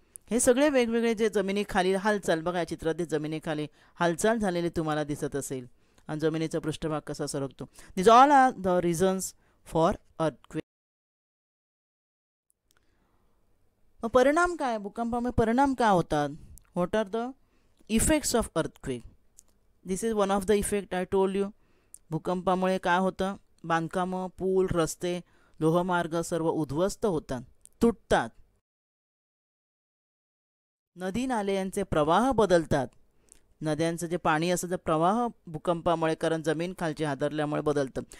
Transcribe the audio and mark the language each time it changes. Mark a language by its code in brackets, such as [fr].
[mr] हे सगळे वेगवेगळे जे जमिनीखाली हालचाल, बघा या चित्रात ते जमिनीखाली हालचाल झालेली तुम्हाला दिसत असेल आणि जमिनीचा पृष्ठभाग कसा सरकतो. [en] This all are the reasons for earthquake. [mr] मग परिणाम काय, भूकंपामुळे परिणाम काय होतात, [en] What are the effects of earthquake. This is one of the effect I told you. [mr] भूकंपामुळे काय होतं, बांधकामं, पूल, रस्ते, लोहमार्ग सर्व उद्ध्वस्त होतात, तुटतात. नदी नाले यांचे प्रवाह बदलतात. नद्यांचं जे पाणी असतं ते प्रवाह भूकंपामुळे, कारण जमीन खालची हादरल्यामुळे बदलतं.